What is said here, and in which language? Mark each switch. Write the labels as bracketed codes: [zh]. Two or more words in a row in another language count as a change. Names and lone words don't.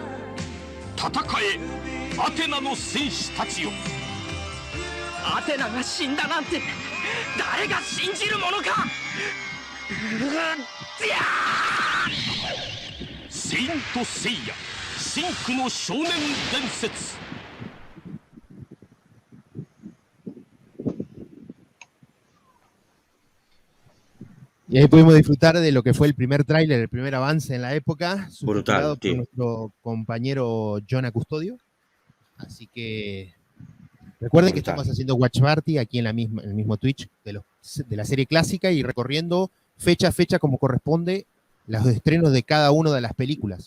[ja] 戦えアテナの戦士たちよ。アテナが死んだなんて誰が信じるものか。セイント・セイヤ真紅の少年伝説。 [es] Y ahí pudimos disfrutar de lo que fue el primer tráiler, el primer avance en la época, brutal, por nuestro compañero Jonah Custodio. Así que recuerden que estamos haciendo [en] Watch Party [es] aquí en el mismo Twitch de la serie clásica y recorriendo fecha a fecha como corresponde los estrenos de cada una de las películas.